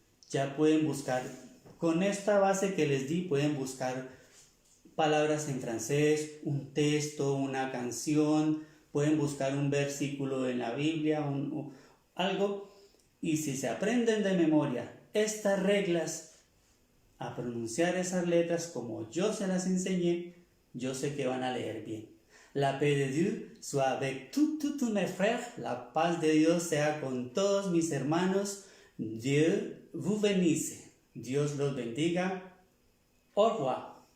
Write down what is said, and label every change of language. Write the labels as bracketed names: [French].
[Spanish] Ya pueden buscar, con esta base que les di, pueden buscar palabras en francés, un texto, una canción, pueden buscar un versículo en la Biblia, algo, y si se aprenden de memoria estas reglas, a pronunciar esas letras como yo se las enseñé, yo sé que van a leer bien. [French] La paix de Dieu soit avec tous mes frères. [Spanish] La paz de Dios sea con todos mis hermanos. [French] Dieu vous bénisse. [Spanish] Dios los bendiga. [French] Au revoir.